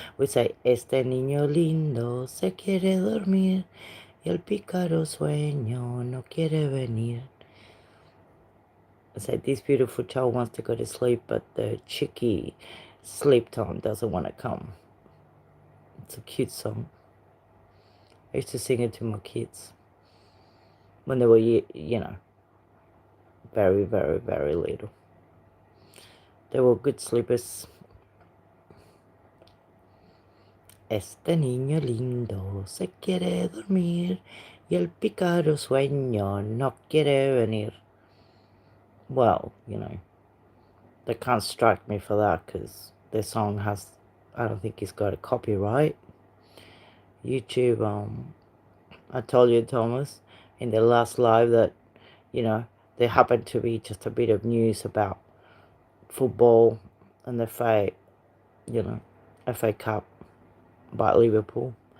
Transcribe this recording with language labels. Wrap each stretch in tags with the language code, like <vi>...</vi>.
<en>We say,</en> <es>este niño lindo se quiere dormir y el pícaro sueño no quiere venir.</es> <en>I said, this beautiful child wants to go to sleep, but the cheeky sleep time doesn't want to come. It's a cute song. I used to sing it to my kids when they were, you know, very, very, very little. They were good sleepers.</en> <es>Este niño lindo se quiere dormir y el pícaro sueño no quiere venir.</es> <en>Well, you know, they can't strike me for that because their song has, I don't think it's got a copyright. YouTube, I told you, Thomas, in the last live that, you know, there happened to be just a bit of news about football and the FA, you know, FA Cup by Liverpool.</en>